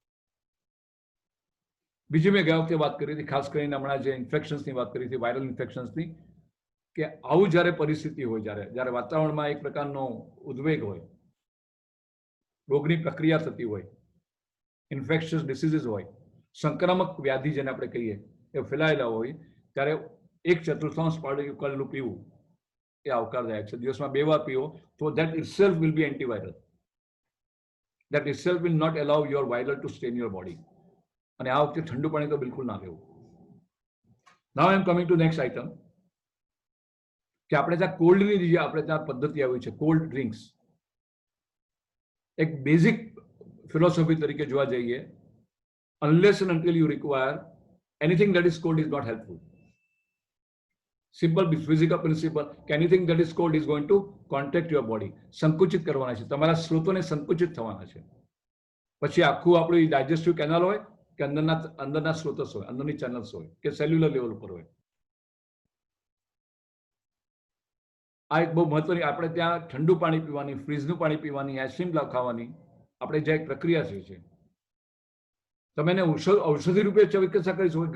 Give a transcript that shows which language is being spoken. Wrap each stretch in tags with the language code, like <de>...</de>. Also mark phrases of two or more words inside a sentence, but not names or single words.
<gu>બીજી મેં ગયા વખતે વાત કરી હતી, ખાસ કરીને હમણાં જે ઇન્ફેક્શન્સની વાત કરી હતી, વાયરલ ઇન્ફેક્શન્સની, કે આવું જ્યારે પરિસ્થિતિ હોય, જ્યારે વાતાવરણમાં એક પ્રકારનો ઉદ્વેગ હોય, રોગની પ્રક્રિયા થતી હોય,</gu> <en>infectious diseases</en> <gu>હોય, સંક્રામક વ્યાધિ જેને આપણે કહીએ એ ફેલાયેલા હોય, ત્યારે 1/4 પાણી ઉકાળેલું પીવું એ આવકારદાયક છે. દિવસમાં 2 વાર પીવો તો</gu> <en>that itself will be antiviral. That itself will not allow your viral to stay in your body.</en> <gu>અને આ વખતે ઠંડુ પાણી તો બિલકુલ ના લેવું.</gu> <en>Now I am coming to next item,</en> <gu>કે આપણે ત્યાં કોલ્ડની જે આપણે ત્યાં પદ્ધતિ આવી છે,</gu> <en>cold drinks,</en> <gu>એક બેઝિક ફિલોસોફી તરીકે જોવા જઈએ,</gu> <en>unless and until you require anything that is cold is not helpful. Simple physical principle કે anything that is cold is going to contact your body.</en> <gu>સંકુચિત કરવાના છે, તમારા સ્ત્રોતોને સંકુચિત થવાના છે. પછી આખું આપણું</gu> <en>digestive canal</en> <gu>હોય કે અંદરના સ્ત્રોતસ હોય, અંદરની ચેનલ્સ હોય કે</gu> <en>cellular level</en> <gu>ઉપર હોય, આ એક બહુ મહત્વની, આપણે ત્યાં ઠંડુ પાણી પીવાની, ફ્રીજનું પાણી પીવાની, આઈસ્ક્રીમ ખાવાની આપણે જે એક પ્રક્રિયા છે તમે એને ઔષધિ રૂપે ચિકિત્સા કરી શકો.</gu>